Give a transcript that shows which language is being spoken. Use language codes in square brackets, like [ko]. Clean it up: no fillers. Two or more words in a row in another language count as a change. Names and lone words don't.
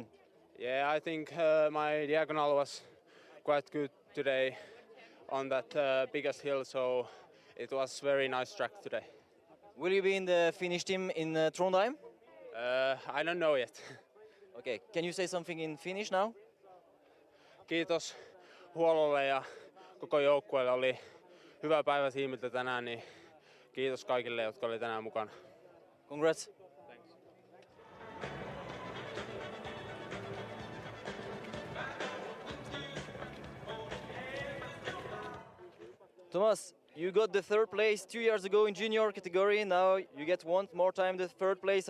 [en] Yeah, I think my diagonal was quite good today on that biggest hill, so it was very nice track today. Will you be in the Finnish team in Trondheim? I don't know yet. Okay, can you say something in Finnish now? [fi] Kiitos huollolle ja koko joukkueelle. Oli hyvä päivä tiimiltä tänään, niin kiitos kaikille, jotka oli tänään mukana. [en] Congrats. Thomas, you got the third place 2 years ago in junior category. Now you get one more time the third place.